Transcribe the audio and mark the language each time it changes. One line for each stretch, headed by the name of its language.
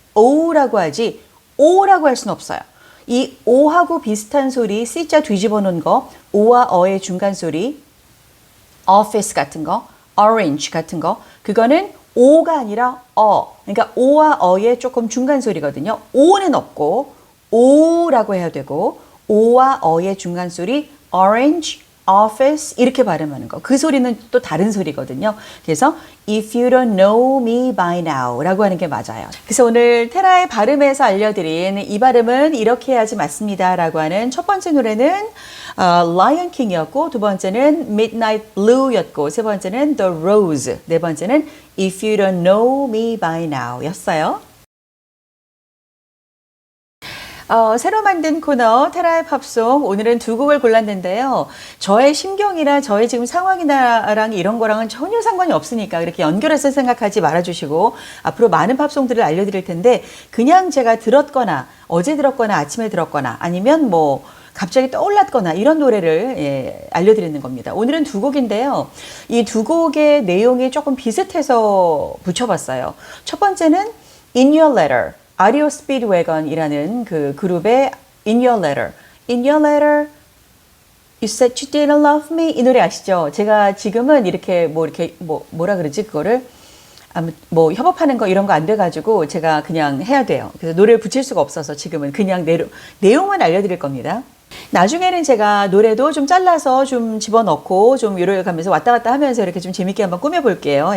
Korean: 오라고 하지 오라고 할 수는 없어요. 이 오하고 비슷한 소리, C자 뒤집어 놓은 거, 오와 어의 중간 소리, office 같은 거, orange 같은 거, 그거는 오가 아니라 어. 그러니까 오와 어의 조금 중간 소리거든요. 오는 없고 오라고 해야 되고, 오와 어의 중간 소리 orange, office 이렇게 발음하는 거. 그 소리는 또 다른 소리거든요. 그래서 if you don't know me by now 라고 하는 게 맞아요. 그래서 오늘 테라의 발음에서 알려드린 이 발음은 이렇게 해야지 맞습니다 라고 하는 첫 번째 노래는 Lion King이었고, 두 번째는 Midnight Blue였고, 세 번째는 The Rose, 네 번째는 If You Don't Know Me By Now 였어요. 새로 만든 코너 테라의 팝송, 오늘은 두 곡을 골랐는데요. 저의 심경이나 저의 지금 상황이랑 이런 거랑은 전혀 상관이 없으니까 그렇게 연결해서 생각하지 말아주시고, 앞으로 많은 팝송들을 알려드릴 텐데, 그냥 제가 들었거나 어제 들었거나 아침에 들었거나 아니면 뭐 갑자기 떠올랐거나 이런 노래를 알려드리는 겁니다. 오늘은 두 곡인데요. 이 두 곡의 내용이 조금 비슷해서 붙여봤어요. 첫 번째는 In Your Letter, REO Speedwagon이라는 그 그룹의 In Your Letter.
English: In Your Letter, You said you didn't love me.
Korean: 이 노래 아시죠? 제가 지금은 이렇게 뭐라 그러지 그거를 뭐 협업하는 거 이런 거 안 돼가지고 제가 그냥 해야 돼요. 그래서 노래를 붙일 수가 없어서 지금은 그냥 내용만 알려드릴 겁니다. 나중에는 제가 노래도 좀 잘라서 좀 집어넣고 좀 요래 가면서 왔다 갔다 하면서 이렇게 좀 재밌게 한번 꾸며볼게요.